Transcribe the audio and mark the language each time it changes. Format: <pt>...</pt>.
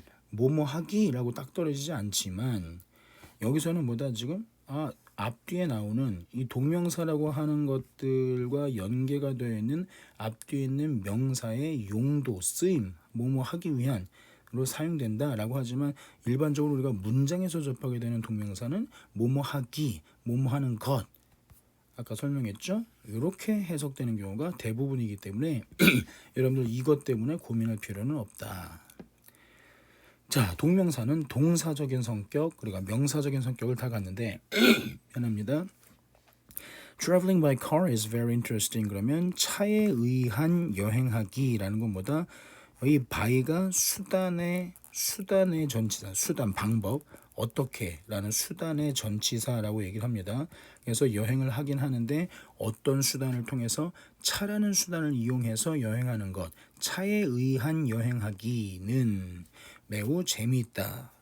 <ko>뭐뭐 하기라고 딱 떨어지지 않지만 여기서는 뭐다 지금 앞뒤에 나오는 이 동명사라고 하는 것들과 연계가 되어 있는 앞뒤에 있는 명사의 용도, 쓰임, 뭐뭐 하기 위한으로 사용된다라고 하지만 일반적으로 우리가 문장에서 접하게 되는 동명사는 뭐뭐 하기, 뭐뭐 하는 것 아까 설명했죠? 이렇게 해석되는 경우가 대부분이기 때문에 여러분들 이것 때문에 고민할 필요는 없다. 자, 동명사는 동사적인 성격 그리고 명사적인 성격을 다 갖는데 편합니다.</ko> <en>Traveling by car is very interesting.</en> <ko>그러면 차에 의한 여행하기라는 것보다 이 by가 수단의 전치사, 수단, 방법, 어떻게라는 수단의 전치사라고 얘기를 합니다. 그래서 여행을 하긴 하는데 어떤 수단을 통해서 차라는 수단을 이용해서 여행하는 것, 차에 의한 여행하기는 매우 재미있다.</ko>